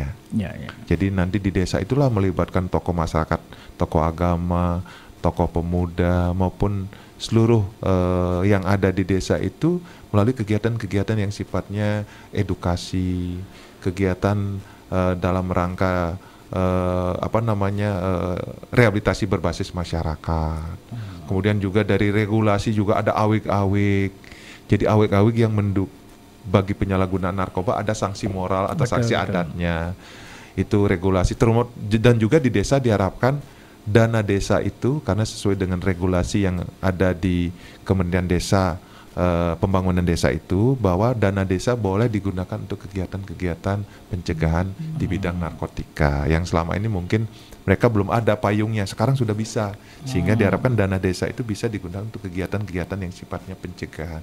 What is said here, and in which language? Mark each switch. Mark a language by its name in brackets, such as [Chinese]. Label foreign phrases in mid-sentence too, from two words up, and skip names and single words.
[Indonesian] Jadi nanti di desa itulah melibatkan tokoh masyarakat, tokoh agama, tokoh pemuda maupun seluruh yang ada di desa itu melalui kegiatan-kegiatan yang sifatnya edukasi, kegiatan dalam rangka rehabilitasi berbasis masyarakat. Kemudian juga dari regulasi juga ada awik-awik. Jadi awik-awik yang bagi penyalahgunaan narkoba ada sanksi moral atau sanksi adatnya. Itu regulasi. Dan juga di desa diharapkan dana desa itu, karena sesuai dengan regulasi yang ada di Kementerian Desa, Pembangunan Desa itu, bahwa dana desa boleh digunakan untuk kegiatan-kegiatan pencegahan di bidang narkotika yang selama ini mungkin mereka belum ada payungnya, sekarang sudah bisa, sehingga diharapkan dana desa itu bisa digunakan untuk kegiatan-kegiatan yang sifatnya pencegahan.